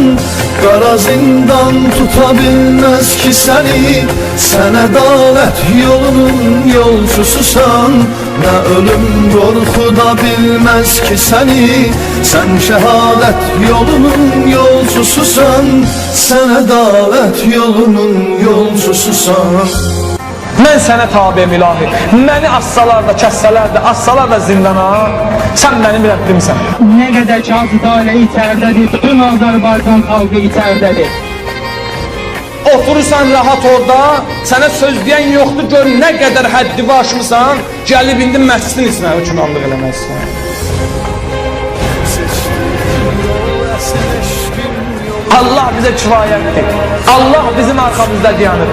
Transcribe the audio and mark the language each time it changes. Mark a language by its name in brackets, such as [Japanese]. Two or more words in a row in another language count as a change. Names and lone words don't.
[Turkish] Qara zindan tutabilmez ki seni, sen adalet yolunun yolcususan. Ne ölüm korkuda bilmez ki seni, sen şehadet yolunun yolcususan. Sen adalet yolunun yolcususan. [Azerbaijani] Mən sənə tabiyəm ilahi. Məni assalar da, kəssələr də, assalar da zindana, sən mənim Rəbbimsən. [Turkish] Ne kadar kağıt aile içeridedir, tüm Azerbaycan halkı içeridedir. [Azerbaijani] oturursan rahat orada, sənə söz deyən yoxdur, gör nə qədər həddini aşmısan, gəlib indi məscidin içinə hökmranlıq eləməzsən. Allah bizə kifayətdir. [Turkish] Allah bizim arkamızda dayanır.